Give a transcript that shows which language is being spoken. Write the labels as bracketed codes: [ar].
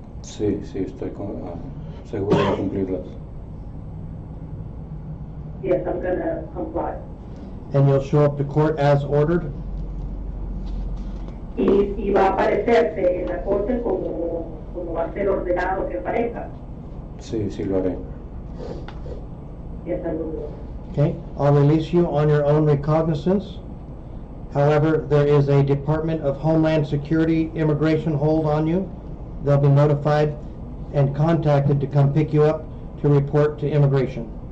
[es] Sí, sí, estoy seguro de cumplirlas. [en] Yes, I'm gonna comply. And you'll show up to court as ordered? [es] Y va a aparecerse en la corte como va a ser ordenado que aparezca. Sí, sí lo haré. [en] Yes, I will. Okay, I'll release you on your own recognizance. However, there is a Department of Homeland Security immigration hold on you. They'll be notified and contacted to come pick you up to report to immigration.